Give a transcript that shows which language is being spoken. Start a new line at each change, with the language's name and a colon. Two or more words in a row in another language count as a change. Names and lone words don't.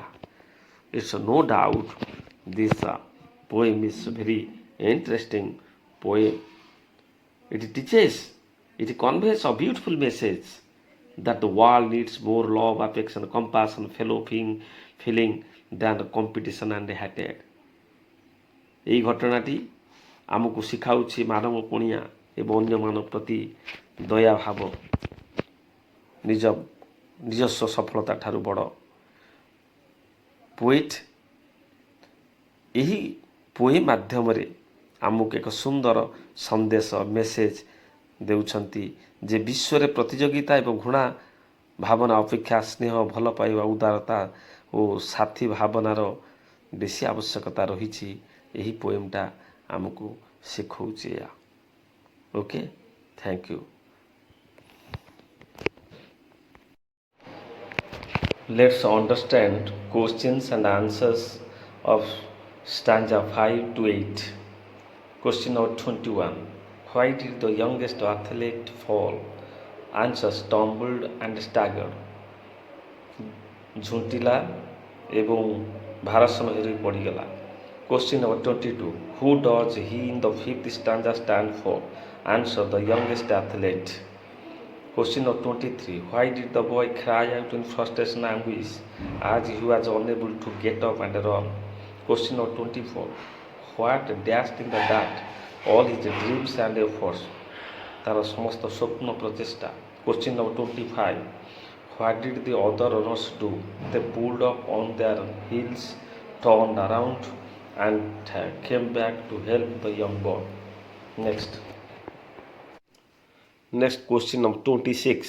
English: It's no doubt this poem is very interesting poem. It teaches, it conveys a beautiful message that the world needs more love, affection, compassion, fellow feeling than the competition and hatred.
Odia: এই ଘଟଣାଟି ଆମକୁ ଶିଖାଉଛି ମାନବ ପଣିଆ ଏବଂ ଅନ୍ୟମାନଙ୍କ ପ୍ରତି ଦୟାଭାବ ନିଜସ୍ୱ ସଫଳତା ଠାରୁ ବଡ଼। ପୋଏଟ୍ ଏହି ପୋଏମ୍ ମାଧ୍ୟମରେ ଆମକୁ ଏକ ସୁନ୍ଦର ସନ୍ଦେଶ, ମେସେଜ ଦେଉଛନ୍ତି ଯେ ବିଶ୍ୱରେ ପ୍ରତିଯୋଗିତା ଏବଂ ଘୃଣା ଭାବନା ଅପେକ୍ଷା ସ୍ନେହ, ଭଲ ପାଇବା, ଉଦାରତା ଓ ସାଥୀ ଭାବନାର ବେଶୀ ଆବଶ୍ୟକତା ରହିଛି। ଏହି ପୋଏମ୍ଟା ଆମକୁ ଶିଖଉଛି ଏହା।
English: okay, thank you. Let's understand questions and answers of stanza 5 to 8. Question number 21. Why did the youngest athlete fall? Answer: stumbled and staggered.
Odia: ଝୁଣ୍ଟିଲା ଏବଂ ଭାରସାମ୍ୟ ହରାଇ ପଡ଼ିଗଲା।
English: Question number 22. Who does he in the 5th stanza stand for? Answer: the youngest athlete. Question number 23. Why did the boy cry out in frustration and anguish as he was unable to get up and run? Question number 24. What dashed in the dark all his dreams and efforts?
Odia: ତାର ସମସ୍ତ ସ୍ୱପ୍ନ ପ୍ରଚେଷ୍ଟା.
English: Question number 25. What did the other runners do? They pulled up on their heels, turned around, and came back to help the young boy. Next question number 26.